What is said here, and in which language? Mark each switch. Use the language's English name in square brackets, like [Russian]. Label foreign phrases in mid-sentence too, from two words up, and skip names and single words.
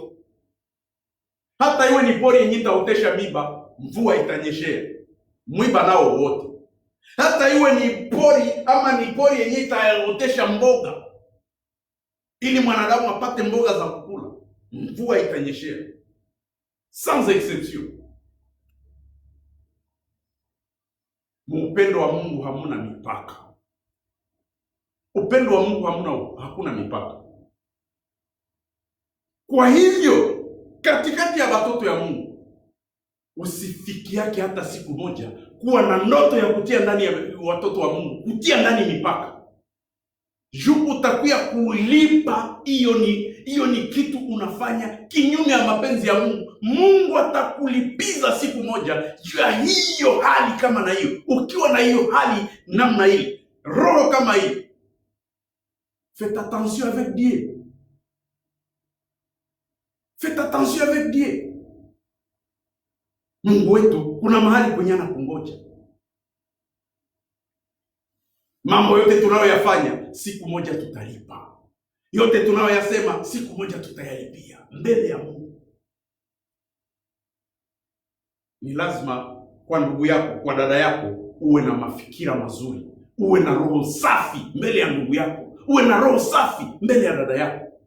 [Swahili] Hata iwe ni pori yenye itaotesha miba, mvua itanyeshea mwiba nao wote. Hata iwe ni pori ama ni pori yenye itaotesha mboga ili mwanadamu apate mboga za kukula, mvua itanyeshea [French] sans exception. [Swahili] Upendo wa Mungu hamuna mipaka. Upendo wa Mungu hakuna mipaka. Kwa hivyo katikati ya watoto ya Mungu usifikiake hata siku moja kuwa na ndoto ya kutia ndani ya watoto wa Mungu, kutia ndani mipaka. Juu utakuya kulipa. Hiyo ni kitu unafanya kinyume ya mapenzi ya Mungu. Mungu atakulipiza siku moja juu ya hiyo hali kama na hiyo. Ukiwa na hiyo hali namna hii, roho kama hii, [French] faites attention avec Dieu. Faites attention avec Dieu. [Swahili] Mungu wetu kuna mahali kwenye anakungoja. Mambo yote tunayoyafanya siku moja tutalipa. Yote tunayoyasema siku moja tutayalipia mbele ya Mungu. Ni lazima kwa ndugu yako, kwa dada yako, uwe na mafikira mazuri, uwe na roho safi mbele ya ndugu yako, uwe na roho safi mbele ya dada yako.